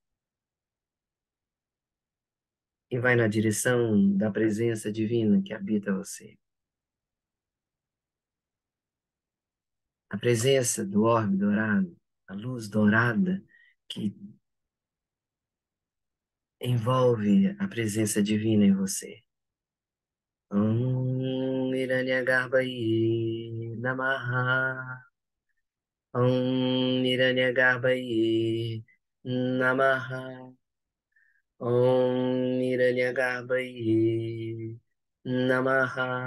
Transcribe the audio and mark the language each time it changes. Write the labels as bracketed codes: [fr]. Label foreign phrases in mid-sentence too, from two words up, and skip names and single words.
[pt] E vai na direção da presença divina que habita você. A presença do orbe dourado, a luz dourada que envolve a presença divina em você. [sa] ॐ हिरण्यगर्भाय नमः. ॐ हिरण्यगर्भाय नमः. ॐ हिरण्यगर्भाय नमः.